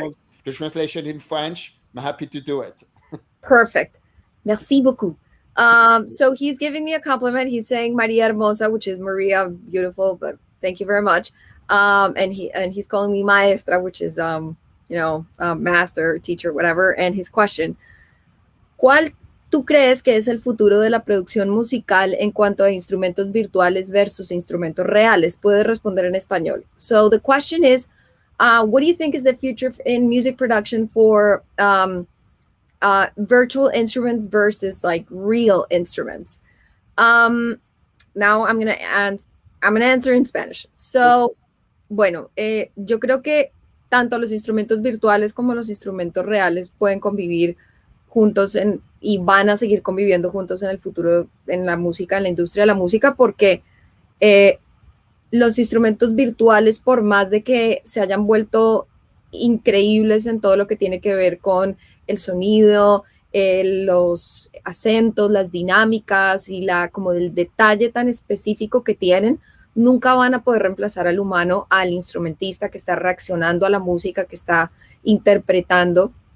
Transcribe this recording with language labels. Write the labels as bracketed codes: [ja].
[en] wants the translation in French, I'm happy to do it. Perfect. [fr] Merci beaucoup. [en] So he's giving me a compliment. He's saying Maria Hermosa, which is Maria, beautiful, but thank you very much. And he's calling me maestra, which is master, teacher, whatever. And his question: [es] ¿Cuál tú crees que es el futuro de la producción musical en cuanto a instrumentos virtuales versus instrumentos reales? Puedes responder en español. [en] So the question is, what do you think is the future in music production for virtual instrument versus like real instruments? Now I'm gonna answer in Spanish. [es] So, bueno, yo creo que tanto los instrumentos virtuales como los instrumentos reales pueden convivir juntos y van a seguir conviviendo juntos en el futuro en la música, en la industria de la música, porque los instrumentos virtuales, por más de que se hayan vuelto increíbles en todo lo que tiene que ver con el sonido, los acentos, las dinámicas y como el detalle tan específico que tienen, nunca van a poder reemplazar al humano, al instrumentista que está reaccionando a la música, que está interpretando.